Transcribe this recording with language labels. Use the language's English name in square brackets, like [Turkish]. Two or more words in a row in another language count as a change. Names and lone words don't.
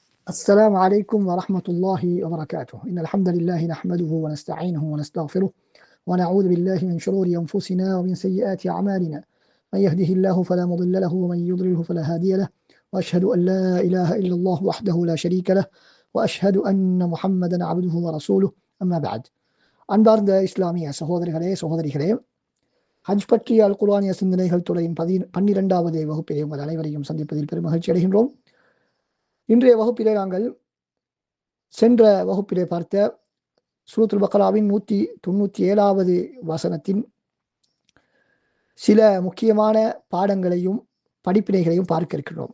[Arabic] السلام عليكم ورحمة الله وبركاته. إن الحمد لله نحمده ونستعينه ونستغفره ونعوذ بالله من شرور أنفسنا ومن سيئات أعمالنا. من يهده الله فلا مضل له ومن يضلله فلا هادي له، وأشهد أن لا إله إلا الله وحده لا شريك له، وأشهد أن محمدا عبده ورسوله. أما بعد. [Tamil] அன்பார்ந்த இஸ்லாமிய சகோதரர்களே சகோதரிகளே, ஹஜ் பற்றிய அல் குர்ஆனிய சிந்தனைகள் தொடரின் 12வது வகுப்பிலே உங்கள் அனைவரையும் சந்திப்பதில் பெரும் மகிழ்ச்சி அடைகின்றோம். இன்றைய வகுப்பிலே நாங்கள் சென்ற வகுப்பிலே பார்த்த சூரத்துல் பக்ராவின் 197வது வசனத்தின் சில முக்கியமான பாடங்களையும் படிப்பினைகளையும் பார்க்க இருக்கின்றோம்.